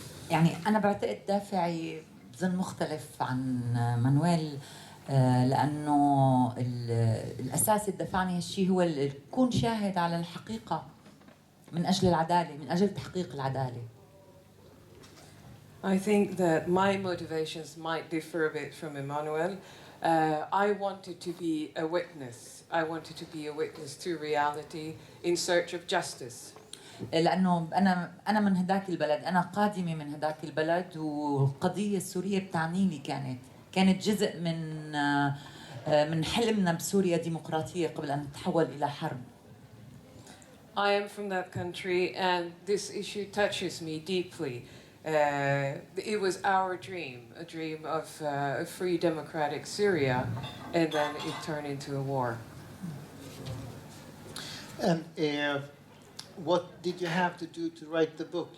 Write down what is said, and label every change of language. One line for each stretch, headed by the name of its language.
Arabic: يعني أنا بعتقد دافعي بظن مختلف عن مانويل، لأنه الأساس اللي دفعني هالشيء هو كون شاهد على الحقيقة من أجل العدالة، من أجل تحقيق العدالة.
English: I think that my motivations might differ a bit from Emauel. I wanted to be a witness. I wanted to be a witness to reality in search of justice.
Arabic: لأنه أنا من هداك البلد، أنا قادمة من هداك البلد، والقضية السورية بتعنيني كانت جزء من حلمنا بسوريا ديمقراطية قبل أن تتحول إلى حرب.
English: I am from that country and this issue touches me deeply. It was our dream, a dream of a free democratic Syria, and then it turned into a war. And what did you have to do to write the book?